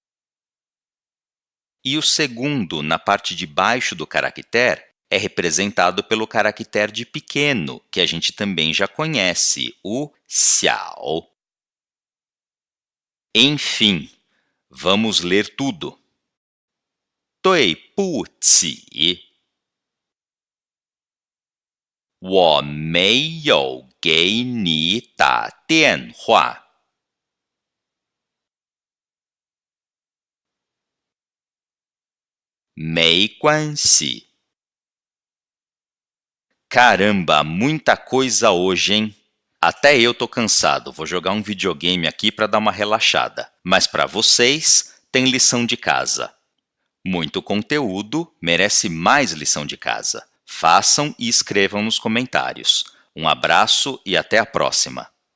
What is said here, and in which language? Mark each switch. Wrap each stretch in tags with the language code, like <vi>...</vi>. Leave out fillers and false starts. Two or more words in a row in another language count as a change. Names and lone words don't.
<pt>E o segundo, na parte de baixo do caractere, é representado pelo caractere de pequeno, que a gente também já conhece, o xiao. Enfim, vamos ler tudo.</pt> <zh>对不起，我没有给你打电话。没关系。</zh> <pt>Caramba, muita coisa hoje, hein? Até eu tô cansado, vou jogar um videogame aqui para dar uma relaxada. Mas para vocês, tem lição de casa. Muito conteúdo merece mais lição de casa. Façam e escrevam nos comentários. Um abraço e até a próxima!</pt>